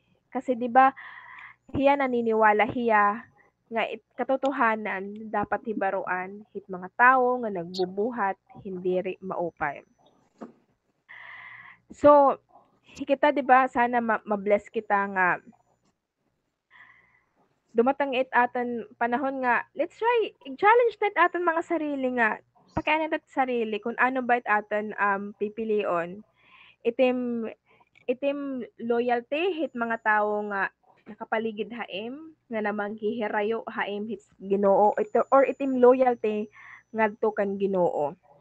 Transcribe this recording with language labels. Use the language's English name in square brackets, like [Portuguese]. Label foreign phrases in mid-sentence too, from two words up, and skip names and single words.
[Filipino] Kasi 'di ba [Waray] hiya naniniwala hiya nga katotohanan dapat hibaruan hit mga tawo nga nagbubuhat hindi ri maupay. So, kita [Filipino] 'di ba [Waray] sana ma-bless kita nga dumatang it aton panahon nga [English] let's try [Waray] i-challenge tat aton mga sarili nga pakianan tat sarili kung ano ba it aton pipilion. Itim itim loyalty hit mga tawo nga nakapaligid haim nga namanghihirayo haim hit Ginoo ito or itim loyalty ngadto kan Ginoo.